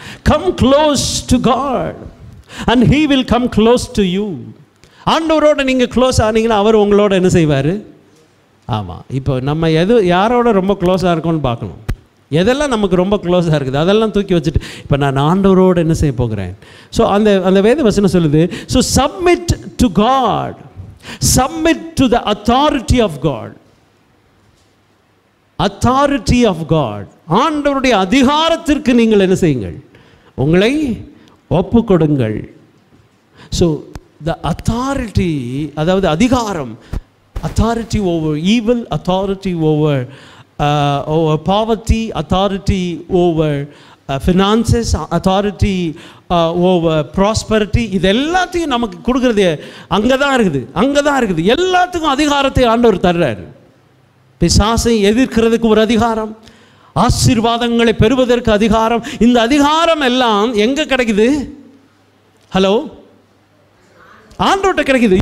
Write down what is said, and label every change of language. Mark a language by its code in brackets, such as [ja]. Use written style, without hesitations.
[en] Come close to God and he will come close to you. [ta] ஆண்டவரோட நீங்க close ஆனீங்கன்னா அவர் உங்களோட என்ன செய்வார். ஆமாம், இப்போ நம்ம யாரோட ரொம்ப க்ளோஸாக இருக்கோம்னு பார்க்கணும். எதெல்லாம் நமக்கு ரொம்ப க்ளோஸாக இருக்குது அதெல்லாம் தூக்கி வச்சுட்டு இப்போ நான் ஆண்டவரோடு என்ன செய்ய போகிறேன். [en] so [ta] அந்த வேத வசனம் சொல்லுது, [en] So submit to God, submit to the authority of God. Authority of God, [ta] ஆண்டவருடைய அதிகாரத்திற்கு நீங்கள் என்ன செய்யுங்கள், உங்களை ஒப்பு கொடுங்கள். [en] so the authority, [ta] அதாவது அதிகாரம், [en] authority over evil, authority over over poverty, authority over finances, authority over prosperity. [ta] இது எல்லாத்தையும் நமக்கு கொடுக்குறது அங்கே தான் இருக்குது. எல்லாத்துக்கும் அதிகாரத்தை ஆண்டவர் தர்றாரு. பிசாசை எதிர்க்கிறதுக்கு ஒரு அதிகாரம், ஆசீர்வாதங்களை பெறுவதற்கு அதிகாரம். இந்த அதிகாரம் எல்லாம் எங்கே கிடைக்குது? ஹலோ, ஆண்டவர்கிட்ட கிடைக்குது.